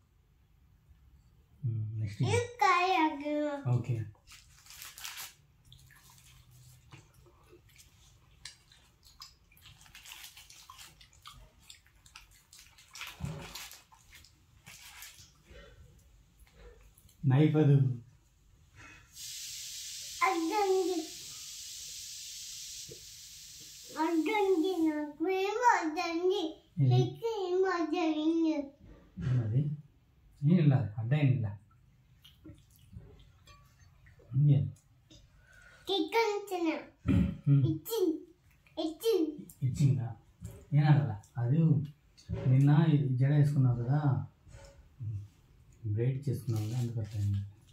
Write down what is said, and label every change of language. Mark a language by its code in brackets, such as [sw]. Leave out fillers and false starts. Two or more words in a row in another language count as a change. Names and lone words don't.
[en] next okay. [te] నైఫ్ అది [kn] ಏನಿಲ್ಲ ಅಡ್ಡ ಏನಿಲ್ಲ [te] ఇచ్చిందా ఏనాగల అది నిన్న జడ వేసుకున్నావు కదా, బ్రైడ్ చేసుకున్నావు కదా, అందుకు అట్లా